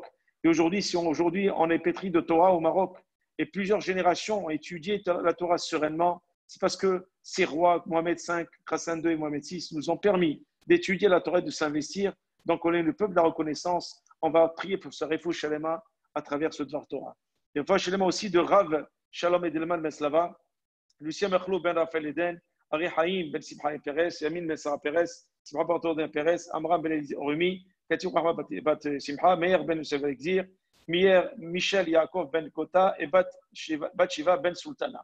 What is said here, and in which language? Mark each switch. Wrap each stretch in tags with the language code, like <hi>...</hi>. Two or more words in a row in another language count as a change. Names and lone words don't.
<fr>Et aujourd'hui, si on est pétri de Torah au Maroc, et plusieurs générations ont étudié la Torah sereinement, c'est parce que ces rois, Mohamed V, Hassan II et Mohamed VI, nous ont permis d'étudier la Torah et de s'investir. Donc, on est le peuple de la reconnaissance. On va prier pour ce</fr> <he>Refoua Shalema</he> <fr>à travers ce</fr> <he>Dvar Torah.</he> <fr>Et</fr> <he>Refoua Shalema</he> <fr>aussi de Rav Shalom Edelman Meslava, Lucien Merchlou Ben Raphaël Eden, Ari Haïm Ben Simcha Perez, Yamin Ben Sarah Perez, Simcha Bartordin Perez, Amram Ben Orumi, Katiu Rahma Bat Simcha, Meir Ben Yosef Exir, Michel Yaakov Ben Kota et Bat Shiva Ben Sultana.</fr>